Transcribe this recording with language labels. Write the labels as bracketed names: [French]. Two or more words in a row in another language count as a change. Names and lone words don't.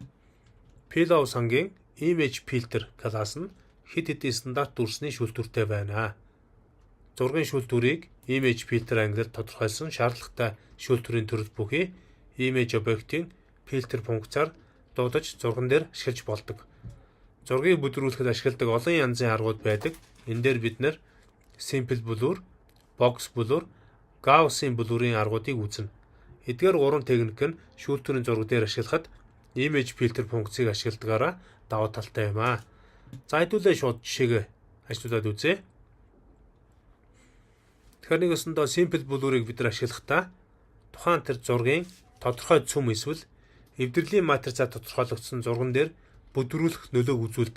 [Mongolian] Pillow сангийн [English] image filter [Mongolian] класс нь хэд хэдэн стандарт дүрсний шүүлтүүртэй байна. Зургийн шүүлтүүрийг [English] image filter [Mongolian] ангилалд тодорхойлсон шаардлагатай шүүлтүүрийн төрөл бүхий image объектын filter функцаар дуудаж зурган дээр ашиглаж болдог. Зургийг бүдгэрүүлэхэд ашигладаг олон янзын аргууд байдаг. Энэ дээр бид [English] simple blur, box blur, Gaussian blur- [Mongolian] ийн аргуудыг үзнэ. Эдгээр гурван техник нь шүүлтүүрийн зураг дээр ашиглахад [English] image filter [Mongolian] функцийг ашигладагаараа давуу талтай юм аа. За хэдүүлээ шууд жишээгээ ажиглуулад үзье. Тэгэхээр нэг өсөндөө [English] simple blur- [Mongolian] ыг бид нар ашиглахдаа тухайн тэр зургийн тодорхой цөм эсвэл эвдэрлийн матрицаар тодорхойлогдсон зурган дээр бүдрүүлэх нөлөөг үзүүлдэг.